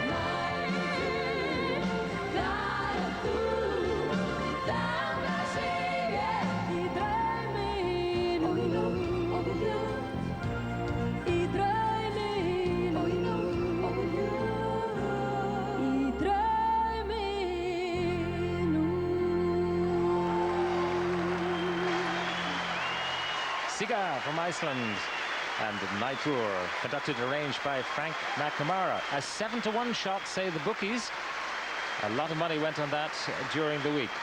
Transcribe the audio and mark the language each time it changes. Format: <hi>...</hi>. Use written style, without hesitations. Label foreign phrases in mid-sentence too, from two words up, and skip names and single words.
<is>Nætur, þar þú, þangað svíf ég í draumi nú. Og við hljótt, í draumi nú. Og við hljótt, í draumi nú.</is> <en>Siga from Iceland and Night Tour, conducted and arranged by Frank McNamara. A 7-to-1 shot, say the bookies. A lot of money went on that during the week.</en>